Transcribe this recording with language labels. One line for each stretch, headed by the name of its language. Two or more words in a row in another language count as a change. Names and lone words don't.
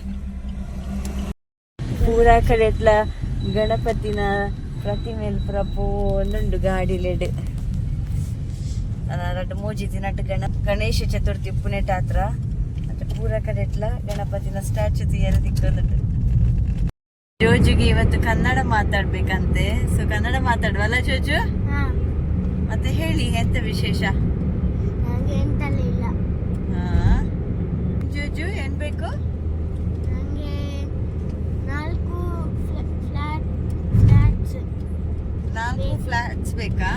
Tulu: ಪೂರ ಕಡೆ ಎಟ್ಲ ಗಣಪತಿನ ಪ್ರತಿಮೇಲ್ ಪುರ ಪೋಂದುಂಡು ಗಾಡಿಲೆಡ್ ರಡ್ಡು 3 ದಿನಟ್ ಗಣೇಶ ಚತುರ್ಥಿ ಉಪ್ಪುನೆಟ್ ಆತ್ರ ಪೂರ ಕಡೆ ಎಟ್ಲ ಗಣಪತಿನ ಸ್ಟ್ಯಾಚು ತೀಯರ ದಿಕ್ಕೊಂದುಂಡು.
Kannada: ಜೋಜುಗೆ ಇವತ್ತು ಕನ್ನಡ ಮಾತಾಡ್ಬೇಕಂತೆ. ಸೊ ಕನ್ನಡ ಮಾತಾಡುವಲ್ಲ ಜೋಜು? ಮತ್ತೆ ಹೇಳಿ ಎಂತ ವಿಶೇಷ? ಜೋಜು ಏನ್ ಬೇಕು? 4 ಫ್ಲಾಟ್ಸ್ ಬೇಕಾ?